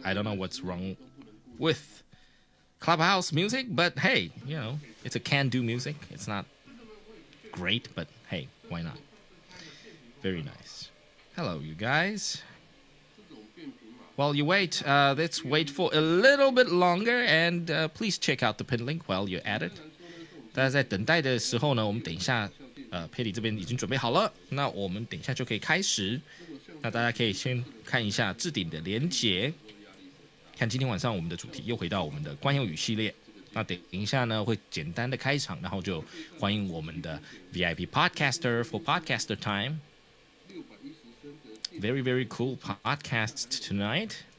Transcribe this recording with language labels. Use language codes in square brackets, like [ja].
[en] I don't know what's wrong with Clubhouse music, but hey, you know, it's a can-do music. It's not great, but hey, why not? Very nice. Hello, you guys. While you wait, let's wait for a little bit longer, and please check out the pin link while you're at it. [zh] 大家在等待的时候呢，我们等一下。佩里这边已经准备好了，那我们等一下就可以开始。那大家可以先看一下置顶的连结，看今天晚上我们的主题又回到我们的惯用语系列。那等一下呢会简单的开场，然后就欢迎我们的 VIP Podcaster for Podcaster Time。 [en] Very very cool podcast tonight.